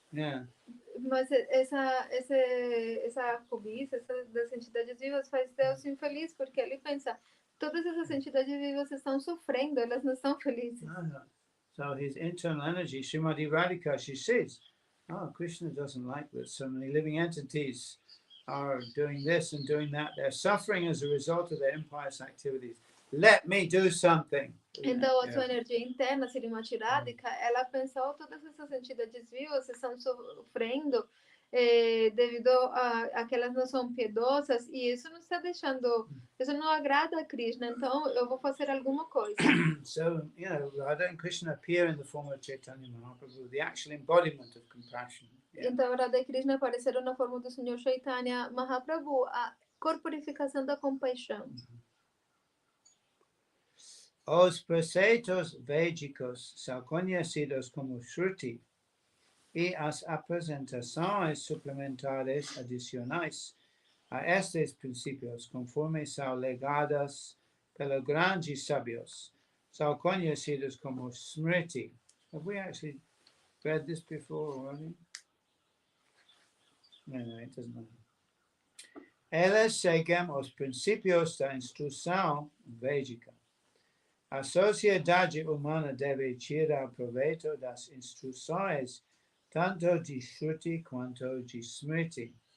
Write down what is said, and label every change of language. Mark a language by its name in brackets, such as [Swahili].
[English] Yeah. [Portuguese] Mas essa cobiça das entidades vivas faz Deus infeliz, porque ele pensa, todas essas entidades vivas estão sofrendo, elas não estão felizes. [English] No. So his internal energy, Srimati Radhika, she says, oh, Krishna doesn't like that so many living entities are doing this and doing that. They're suffering as a result of their impious activities. Let me do something. [Portuguese] Então, a sua energia interna, Srimati Radhika, ela pensa, oh, todas essas entidades vivas estão sofrendo devido a que elas não são piedosas, e isso não está deixando, isso não agrada a Krishna, então eu vou fazer alguma coisa. [English] So, Radha and Krishna appear in the form of Chaitanya Mahaprabhu, the actual embodiment of compassion. Yeah. [Portuguese] Então, Radha e Krishna apareceram na forma do Senhor Chaitanya Mahaprabhu, a corporificação da compaixão. Os preceitos védicos são conhecidos como Shruti, e as apresentações suplementares adicionais a estes princípios, conforme são legadas pelos grandes sábios, são conhecidos como Smriti. [English] Have we actually read this before already? No, it doesn't matter. [Portuguese] Eles seguem os princípios da instrução védica. A sociedade humana deve tirar proveito das instruções tanto de Shruti quanto de Smriti.